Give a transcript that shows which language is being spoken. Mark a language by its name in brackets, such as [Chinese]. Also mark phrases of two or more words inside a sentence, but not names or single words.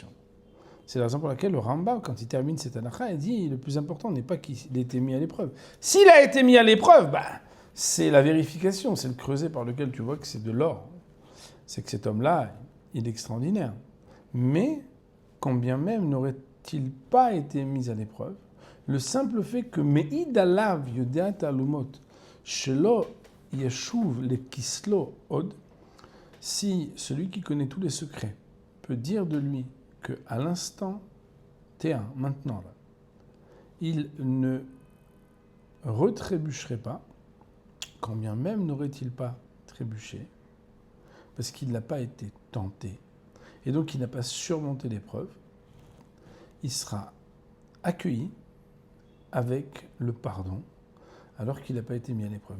[French] C'est la raison pour laquelle le Rambam, quand il termine cette halakha, il dit « Le plus important n'est pas qu'il ait été mis à l'épreuve. » S'il a été mis à l'épreuve, c'est la vérification, c'est le creuset par lequel tu vois que c'est de l'or. C'est que cet homme-là, il est extraordinaire. Mais, quand bien même n'aurait-il pas été mis à l'épreuve, le simple fait que [Hebrew] מעיד עליו יודעת עלומות שלא ישוב לה כסלו עוד, [French] si celui qui connaît tous les secrets peut dire de lui qu'à l'instant T1, maintenant, là, il ne retrébucherait pas, quand bien même n'aurait-il pas trébuché, parce qu'il n'a pas été tenté, et donc il n'a pas surmonté l'épreuve, il sera accueilli avec le pardon, alors qu'il n'a pas été mis à l'épreuve.